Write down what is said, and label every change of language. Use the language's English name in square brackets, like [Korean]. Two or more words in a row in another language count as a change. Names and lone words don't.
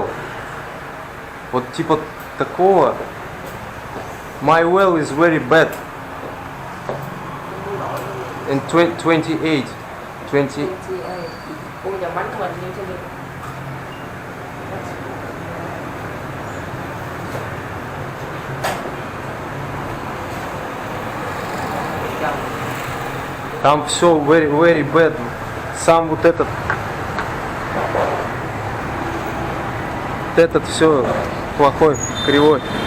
[Russian] Вот типа такого. [English] My well is very bad. In 28. 20. [Vietnamese] Ủa dòng bánh của mình như thế nào? [Russian] Там все [English] very bad. [Russian] Сам вот этот все плохой, кривой.